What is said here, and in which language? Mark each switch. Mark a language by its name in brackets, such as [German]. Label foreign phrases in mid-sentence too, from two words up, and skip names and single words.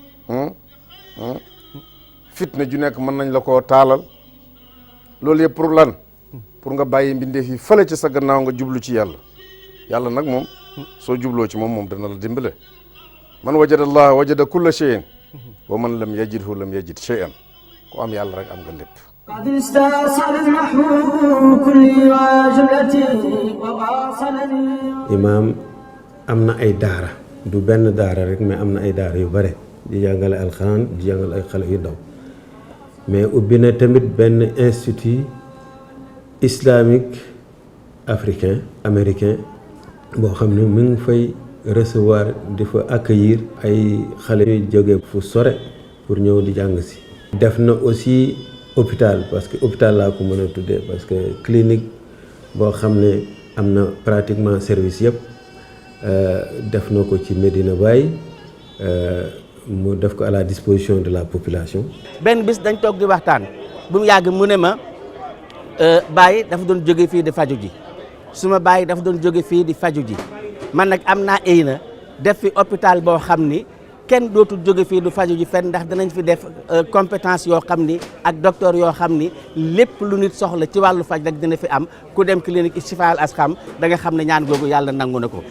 [Wolof] fitna ju nekk mën nañ la koo taalal loolu yëpp pour lan pour nga bàyyi mbindeef yi fële ci sa gannaaw nga jublu ci yàlla yàlla nag moom soo jubloo ci moom dana la dimbale [Arabic] من وجد الله وجد كل شيء ومن لم يجده لم يجد شيئا [Wolof] ku am yàlla rek am nga lépp [Arabic] قد استأصل المحبوب كل وجلتي وواصلني [Wolof] imaam am na ay daara du benn daara rek mais am na ay daara yu bare di jàngale alxuraan di jàngale ay xale yu ndaw mais ubbi na tamit benn [French] institut islamique africain américain [Wolof] boo xam ne mu ngi fay recevoir di fa accueillir ay xale yu jóge fu sore pour ñëw di jàng si. def na [French] aussi hôpital parce que hôpital [Wolof] laa ko mën a tuddee [French] parce que clinique [Wolof] boo xam ne am na [French] pratiquement service [Wolof] yëpp def na ko ci Medina Baye mu def ko [French] à la disposition de la population. [Wolof] benn bis dañ toog di waxtaan bu mu yàgg mu ne ma Baye dafa doon jóge fii di faju ji suma Baye dafa doon jóge fii di faju ji man nag am naa ay na def fi hôpital boo xam ni kenn dootul jóge fii du faju ji fenn ndax danañ fi def compétence yoo xam ni ak docteur yoo xam ni lépp lu nit soxla ci wàllu faj rek dina fi am ku dem clinique Chifa al Asqam da nga xam ne ñaan googu yàlla nangu na ko.